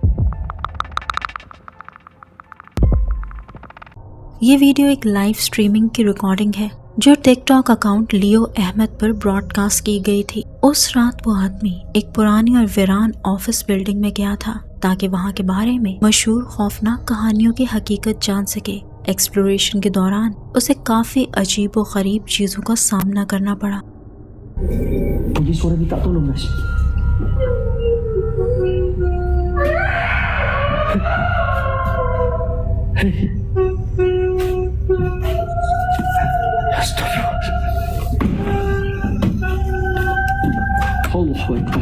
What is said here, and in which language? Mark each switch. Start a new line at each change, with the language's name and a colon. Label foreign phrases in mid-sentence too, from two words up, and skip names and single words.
Hindi: ये वीडियो एक
English: live streaming
Hindi: की रिकॉर्डिंग है जो टिकटॉक अकाउंट लियो अहमद पर ब्रॉडकास्ट की गई थी। उस रात वो आदमी एक पुरानी और वीरान
English: office building
Hindi: में गया था ताकि वहाँ के बारे में मशहूर खौफनाक कहानियों की हकीकत जान सके। एक्सप्लोरेशन के दौरान उसे काफी अजीब व गरीब चीजों का सामना करना पड़ा।
Indonesian: Puji suara minta tolong guys. Hey. Astagfirullah.
Arabic: الله أكبر.